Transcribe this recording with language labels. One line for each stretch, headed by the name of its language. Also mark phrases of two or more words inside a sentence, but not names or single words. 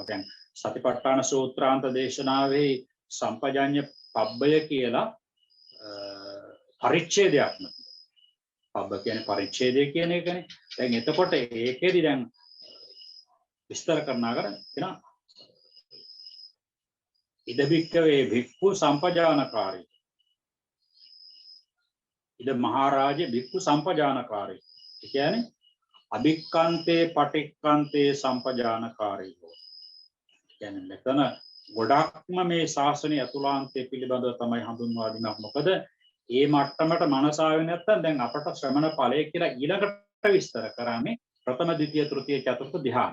Sinhala: දැන් සතිපට්ඨාන සූත්‍රාන්ත දේශනාවේ සම්පජාඤ්ඤ පබ්බය කියලා පරිච්ඡේදයක් නෙවෙයි. පබ්බ කියන්නේ පරිච්ඡේදය කියන එකනේ. දැන් එතකොට ඒකෙදි දැන් විස්තර කරනවා කියන
Pali: ඉද භික්ඛවේ භික්ඛු සම්පජානකාරී. ඉද මහරජ භික්ඛු සම්පජානකාරී.
Sinhala: ඒ කියන්නේ
Pali: අභික්ඛන්තේ පටික්ඛන්තේ සම්පජානකාරී.
Sinhala: කියන්නේ මෙතන ගොඩක්ම මේ ශාසනය අතුලාන්තයේ පිළිබඳව තමයි හඳුන්වා දෙනවා. මොකද ඒ මට්ටමට මනස ආවේ නැත්නම් දැන් අපට ශ්‍රමණ ඵලය කියලා ඊළඟට විස්තර කරන්නේ ප්‍රථම ද්විතීය තෘතීය චතුර්ථ ධ්‍යාන.